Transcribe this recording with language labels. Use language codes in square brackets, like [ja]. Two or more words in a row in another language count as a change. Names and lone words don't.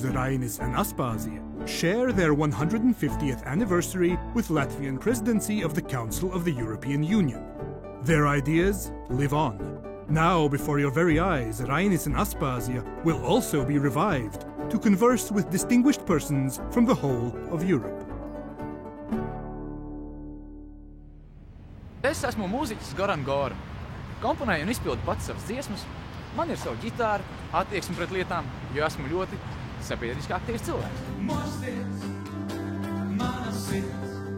[en] Rainis and Aspazija share their 150th anniversary with Latvian presidency of the Council of the European Union. Their ideas live on. Now, before your very eyes, Rainis and Aspasia will also be revived to converse with distinguished persons from the whole of Europe. [lv] Es esmu mūziķis Goran Gora. Komponēju un izpildu pats savas dziesmas. Man ir savu ģitāru, attieksmi pret lietām, jo esmu ļoti sabiedriski aktīvs cilvēks. Mosties, mana sirds.